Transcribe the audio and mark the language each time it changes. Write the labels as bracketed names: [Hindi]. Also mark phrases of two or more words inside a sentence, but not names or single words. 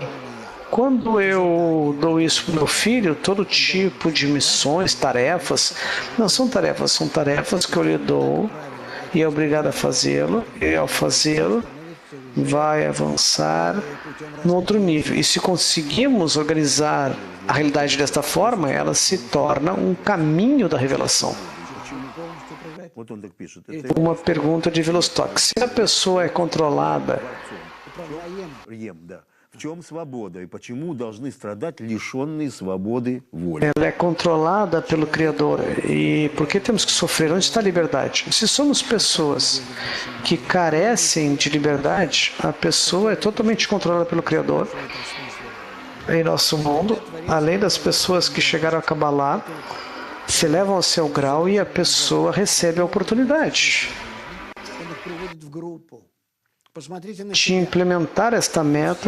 [Portuguese] Quando eu dou isso para o meu filho, todo tipo de missões, tarefas, não são tarefas que eu lhe dou e é obrigado a fazê-lo, e ao fazê-lo vai avançar no outro nível. E se conseguimos organizar a realidade desta forma, ela se torna um caminho da revelação. Uma pergunta de Velostock. Se a pessoa é controlada, [Russian] В чем свобода и почему должны страдать лишенные свободы воли? [Portuguese] ela é controlada pelo Criador. E por que temos que sofrer? Onde está a liberdade? Se somos pessoas que carecem de liberdade, a pessoa é totalmente controlada pelo Criador. Em nosso mundo, além das pessoas que chegaram a Kabbalah, se elevam ao seu grau e a pessoa recebe a oportunidade de implementar esta meta.